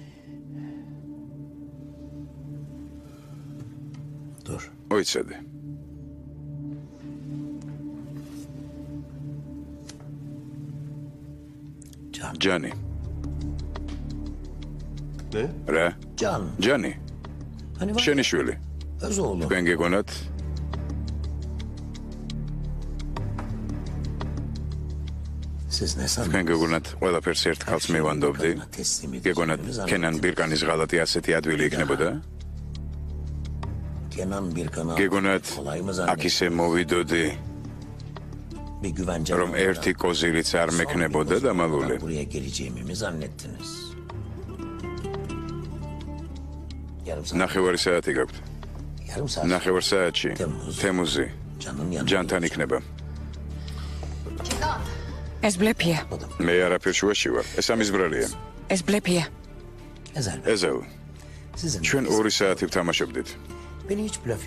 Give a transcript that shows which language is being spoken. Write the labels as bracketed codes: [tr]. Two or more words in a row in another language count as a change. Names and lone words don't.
[tr] Dur. [ka] მოიცადე. [tr] Can. [ka] ჯანი. [tr] Ne? [ka] რა? [tr] Can. [ka] ჯანი. [tr] Hani var [ka] შენი [tr] ya, [ka] შვილი. [tr] öz oğlu. [ka] თქვენ გეგონათ [tr] Siz ne [ka] თქვენ [tr] sandınız? [ka] გეგონათ ყველაფერს ერთ ხალხს მივანდობდი? [tr] Teslim [ka] გეგონათ [tr] edeceğimizi [ka] კენან [tr] zannettiniz. [ka] ბირკანის ღალატი ასეთი ადვილი იქნებოდა? [tr] Kenan Birkan'a [ka] გეგონათ [tr] kolay mı [ka] აქ [tr] zannettiniz? [ka] ისე მოვიდოდი, [tr] Bir güvence [ka] რომ ერთი კოზილიც არ მექნებოდა დამალული? [tr] buraya geleceğimi mi zannettiniz? Yarım saat. [ka] ნახევარი საათი გაქვთ. [tr] Yarım saat. [ka] ნახევარ საათში თემუზი [tr] Can'ın yanında. [ka] ჯანთან იქნება. ეს ბლეფია, მე არაფერ შუაში ვარ. ეს ამის ბრალია. ეს ბლეფია. [tr] Ezel. [ka] ეზელ, [tr] Sizin. [ka] ჩვენ 2 საათი ვთამაშობდით. [tr] Beni hiç blöf